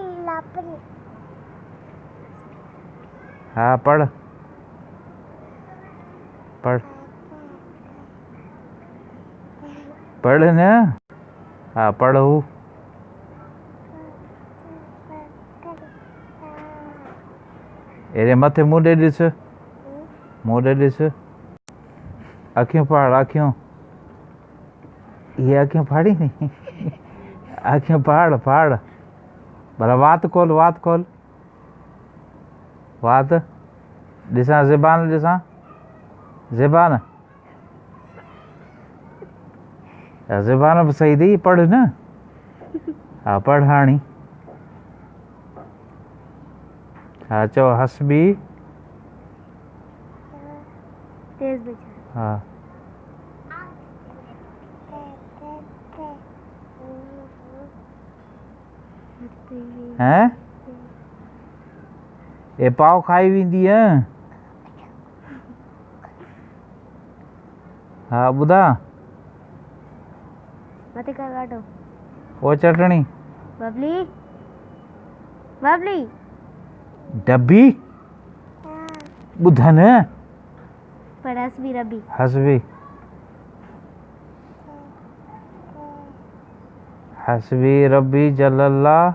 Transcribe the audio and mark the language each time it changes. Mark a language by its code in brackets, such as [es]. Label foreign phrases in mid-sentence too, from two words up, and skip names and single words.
[sd] हाँ पढ़ पढ़ पढ़ ना। हाँ पढ़ू। एरे मथे मुंह ॾे ॾिस, मुंह ॾे ॾिस। अखियूं फाड़ अखियूं, ये अखियूं फाड़ी नी। अखियूं फाड़ फाड़ भला वात खोल, वात खोल, वात ॾिसां, ज़बान ॾिसां, ज़बान ज़बान बि सही थी। पढ़ न। हाँ पढ़ हाणी। हाँ चओ हसबी। हाँ हैं ए पाव खाई वेंदी है। हाँ ॿुधा मथे कर काटो। वो चटणी बबली बबली डब्बी ॿुधा न। पर [ar] حسبي ربي حسبي حسبي ربي جل.